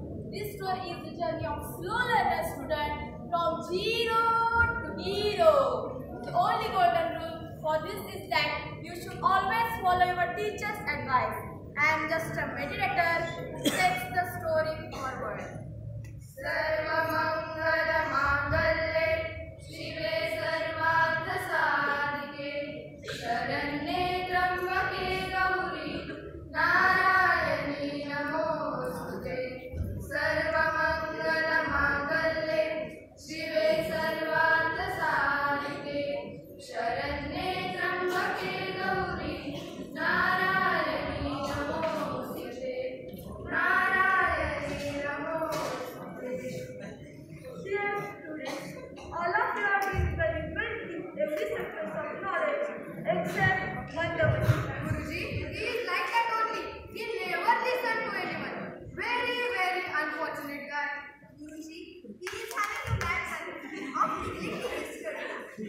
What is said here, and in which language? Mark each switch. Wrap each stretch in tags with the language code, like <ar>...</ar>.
<en>future is the journey of slow learner student from zero to hero. The only golden rule for this is that you should always follow your teacher's advice. I am just a meditator who takes the story forward.</en> <sa>सर्वमंगलमांगल्ये शिवे सर्वार्थसाधिके शरण्ये त्र्यंबके गौरी नारायणी नमोस्तुते सर्वमंगलमांगल्ये शिवे सर्वार्थसाधिके शरण्ये त्र्यंबके गौरी नारायणी नमोस्तुते नारायणी नमोस्तुते.</sa> <en>Dear students, all of you are being very well in every sector of knowledge except Mandavati. Guruji, he is like that only. He never listens to anyone. Very, very unfortunate guy. Guruji, he is having a bad habit of neglecting his studies.</en>